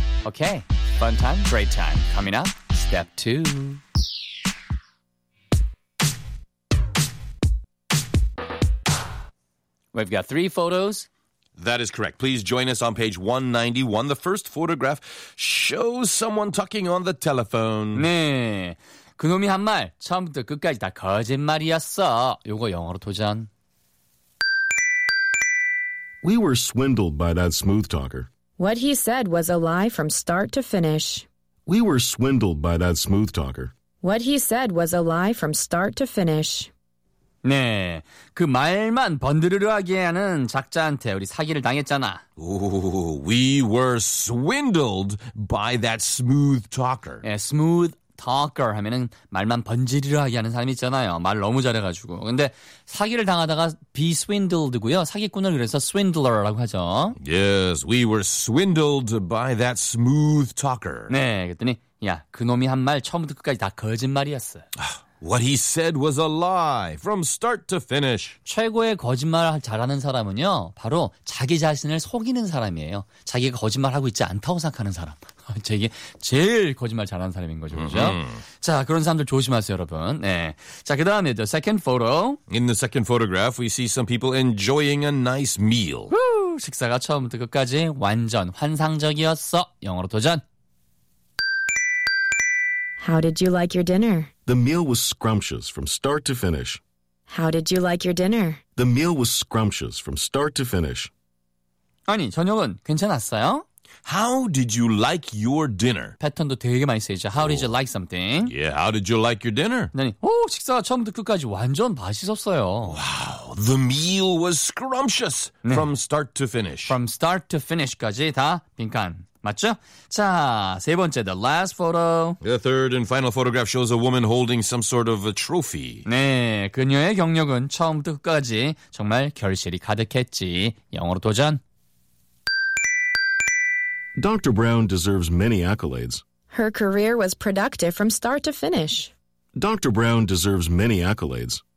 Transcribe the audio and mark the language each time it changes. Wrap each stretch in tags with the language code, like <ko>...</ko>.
<en>Okay, fun time, great time. Coming up, step two. We've got three photos. That is correct. Please join us on page 191. The first photograph shows someone talking on the telephone.</en> <ko>네. 그놈이 한 말 처음부터 끝까지 다 거짓말이었어. 요거 영어로 도전.</ko> <en>We were swindled by that smooth talker. What he said was a lie from start to finish. We were swindled by that smooth talker. What he said was a lie from start to finish.</en> <ko>네, 그 말만 번드르르하게 하는 작자한테 우리 사기를 당했잖아.</ko> <en>Ooh, we were swindled by that smooth talker.</en> <ko>네, smooth talker 하면은 말만 번지르르하게 하는 사람이 있잖아요. 말 너무 잘해가지고. 근데 사기를 당하다가 be swindled고요. 사기꾼을 그래서 swindler라고 하죠.</ko> <en>Yes, we were swindled by that smooth talker.</en> <ko>네, 그랬더니 야, 그놈이 한 말 처음부터 끝까지 다 거짓말이었어.</ko> <en>What he said was a lie from start to finish.</en> <ko>최고의 거짓말 잘하는 사람은요, 바로 자기 자신을 속이는 사람이에요. 자기가 거짓말하고 있지 않다고 생각하는 사람. 제게 제일 거짓말 잘하는 사람인 거죠, 그렇죠? Mm-hmm. 자, 그런 사람들 조심하세요, 여러분. 네. 자, 그 다음에</ko> <en>the second photo. In the second photograph, we see some people enjoying a nice meal.</en> <ko>식사가 처음부터 끝까지 완전 환상적이었어. 영어로 도전.</ko> <en>How did you like your dinner? The meal was scrumptious from start to finish. How did you like your dinner? The meal was scrumptious from start to finish.</en> <ko>아니, 저녁은 괜찮았어요?</ko> <en>How did you like your dinner?</en> <ko>패턴도 되게 많이 쓰이죠.</ko> <en>How did you like something? Yeah, how did you like your dinner?</en> <ko>아니, 오, 식사가 처음부터 끝까지 완전 맛있었어요.</ko> <en>Wow, the meal was scrumptious 네. from start to finish.</en> <ko>From start to finish까지 다 빈칸. 맞죠? 자, 세 번째,</ko> <en>the last photo. The third and final photograph shows a woman holding some sort of a trophy.</en> <ko>네, 그녀의 경력은 처음부터 끝까지 정말 결실이 가득했지. 영어로 도전.</ko> <en>Dr. Brown deserves many accolades. Her career was productive from start to finish. Dr. Brown deserves many accolades.</en>